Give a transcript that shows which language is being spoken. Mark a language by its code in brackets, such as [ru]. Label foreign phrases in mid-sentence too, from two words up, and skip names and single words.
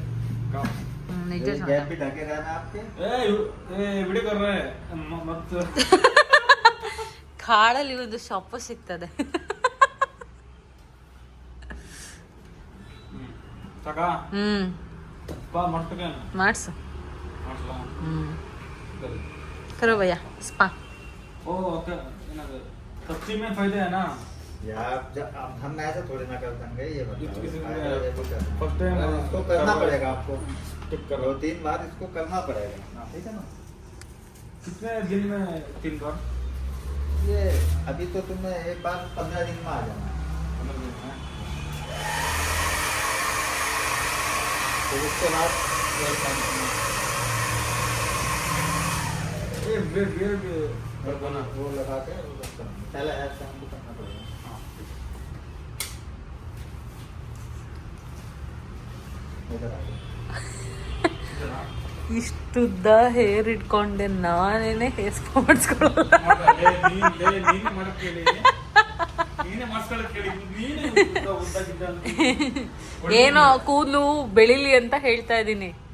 [kn] ನಿಜ ಕಾಡಲ್ಲಿ ಒಂದು ಸೊಪ್ಪು ಸಿಗ್ತದೆ. ಮಾಡ್ಸು. [hi] करो भैया स्पा. सब्जी में फायदा है ना यार, अब हम ऐसा थोड़ी ना कर देंगे, ये इसको करना पड़ेगा आपको। 2-3 बार इसको करना पड़ेगा, ठीक है ना? कितने दिन में 3 बार? ये अभी तो तुम्हें एक बार 15 दिन में आ जाना, 15 दिन में। फिर उसके बाद वो लगा के पहले [en] hair shampoo [hi] करना पड़ेगा. [kn] ಇಷ್ಟುದ್ದ ಹೇರ್ ಇಟ್ಕೊಂಡೆ ನಾನೇನೆ [en] hair spa [kn] ಮಾಡಿಸ್ಕೊಳ್ಳಲ್ಲ. ಏನೋ ಕೂದಲು ಬೆಳಿಲಿ ಅಂತ ಹೇಳ್ತಾ ಇದ್ದೀನಿ.